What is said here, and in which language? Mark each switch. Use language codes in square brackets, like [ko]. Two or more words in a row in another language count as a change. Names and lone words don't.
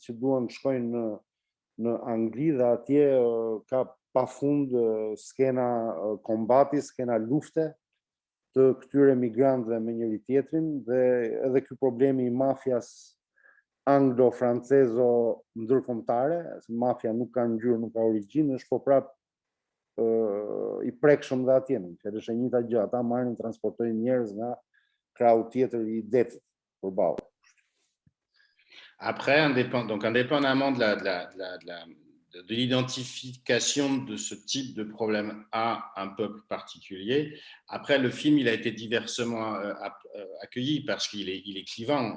[sq] që duan të shkojnë në Angli, dhe atje ka pafund skena kombati, skena lufte të këtyre migrantëve me njëri tjetrin, dhe edhe ky problemi i mafias anglo-francezo ndërkombëtare, mafia nuk ka ngjyrë, nuk ka origjinë, është po prapë i prekshëm dhe atje, është e njëjta gjë, ata marrin, transportojnë njerëz nga krahu tjetër i detit përballë. [fr] Après, indépendamment de l'identification de ce type de problème à un peuple particulier, après, le film il a été diversement accueilli parce qu'il est clivant.